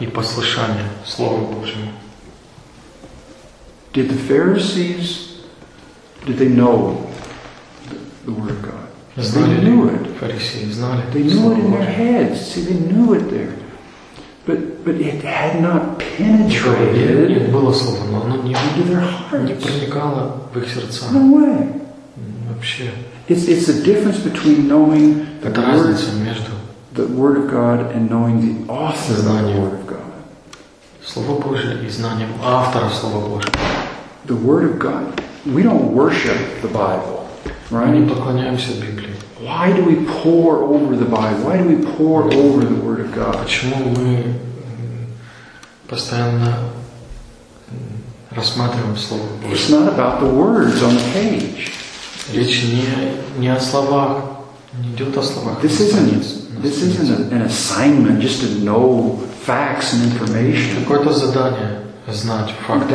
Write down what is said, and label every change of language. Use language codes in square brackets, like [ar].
[ru] И послушание Слову Божьему. [en] Did the Pharisees, did they know the Word of God? They knew it. [ru] Фарисеи знали. [en] They knew it in their heads. See, they knew it there. But it had not penetrated into their hearts. No way. It's the difference between knowing the Word of God and knowing the author of the Word of God. [ru] Слово Божие и знанием автора Слова Божьего. [en] The Word of God. We don't worship the Bible, right? [ru] Мы не поклоняемся Библии. [en] Why do we pore over the Bible? Why do we pore over the Word of God? [ru] Почему мы постоянно рассматриваем Слово Божие? [en] It's not about the words on the page. [ru] Речь не о словах, не идет о словах. [en] This isn't an assignment just to know facts and information. [ru] Какое-то задание знать факты.